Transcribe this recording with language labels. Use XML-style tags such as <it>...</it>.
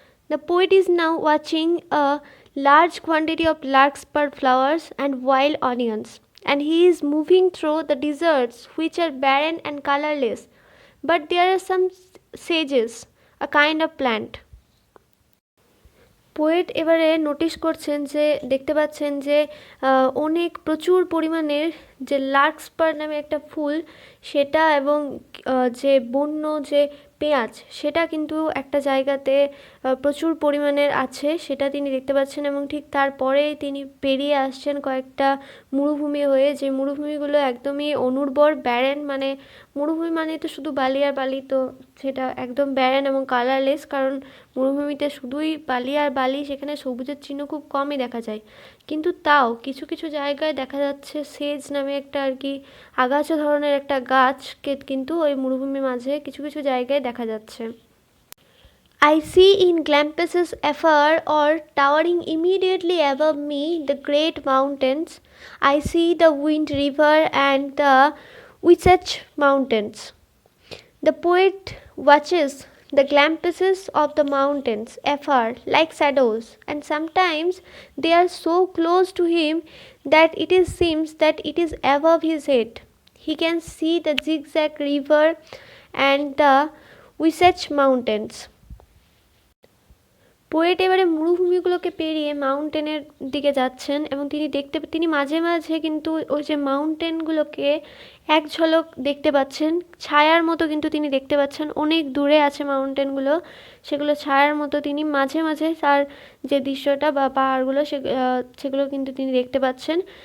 <en>The poet is now watching a large quantity of larkspur flowers and wild onions, and he is moving through the deserts which are barren and colorless, but there are some sages, a kind of plant.</en> <bn>Poet এবারে notice করছেন যে দেখতে পাচ্ছেন যে প্রচুর পরিমাণের যে লার্কস্পার নামে একটা ফুল সেটা এবং যে বন্য যে পেঁয়াজ সেটা কিন্তু একটা জায়গাতে প্রচুর পরিমাণের আছে, সেটা তিনি দেখতে পাচ্ছেন। এবং ঠিক তারপরে তিনি পেরিয়ে আসছেন কয়েকটা মরুভূমি হয়ে, যে মরুভূমিগুলো একদমই অনুর্বর, ব্যারেন, মানে মরুভূমি মানে তো শুধু বালি আর বালি, তো সেটা একদম ব্যারেন এবং কালারলেস, কারণ মরুভূমিতে শুধুই বালি আর বালি, সেখানে সবুজের চিহ্ন খুব কমই দেখা যায়। কিন্তু তাও কিছু কিছু জায়গায় দেখা যাচ্ছে সেজ নামে একটা আর কি আগাছা ধরনের একটা গাছকে কিন্তু ওই মরুভূমির মাঝে কিছু কিছু জায়গায় দেখা যাচ্ছে।</bn> <en>I see in glimpses afar or towering immediately above me the great mountains. I see the Wind River and the Wasatch Mountains. The poet watches the glimpses of the mountains afar like shadows, and sometimes they are so close to him that seems that it is above his head. He can see the zigzag river and the Wasatch Mountains.</en> <bn>Poet এবারে মরুভূমিগুলোকে পেরিয়ে মাউন্টেনের দিকে যাচ্ছেন এবং তিনি মাঝে মাঝে কিন্তু ওই যে মাউন্টেনগুলোকে এক ঝলক দেখতে পাচ্ছেন, ছায়ার মতো কিন্তু তিনি দেখতে পাচ্ছেন, অনেক দূরে আছে মাউন্টেনগুলো, সেগুলো ছায়ার মতো তিনি মাঝে মাঝে তার যে দৃশ্যটা বা পাহাড়গুলো সেগুলো কিন্তু তিনি দেখতে পাচ্ছেন।</bn>